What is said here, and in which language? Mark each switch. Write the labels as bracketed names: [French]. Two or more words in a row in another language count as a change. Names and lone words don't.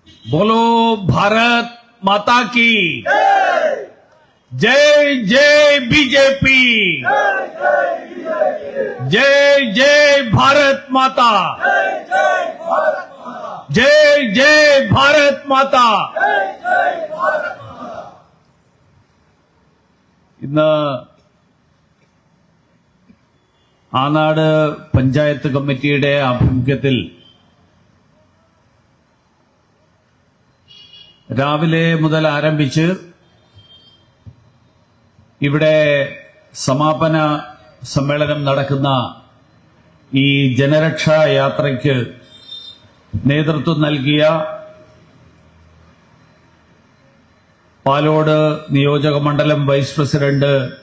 [Hindi] बोलो भारत माता की जय जय बीजेपी जय जय भारत माता जय जय भारत माता ഇന്ന് [Malayalam] ആനാട് പഞ്ചായത്ത് കമ്മിറ്റിയുടെ ആഭിമുഖ്യത്തിൽ രാവിലെ മുതൽ ആരംഭിച്ച് ഇവിടെ സമാപന സമ്മേളനം നടക്കുന്ന ഈ ജനരക്ഷാ യാത്രയ്ക്ക് നേതൃത്വം നൽകിയ പാലോട് നിയോജക മണ്ഡലം വൈസ് പ്രസിഡന്റ്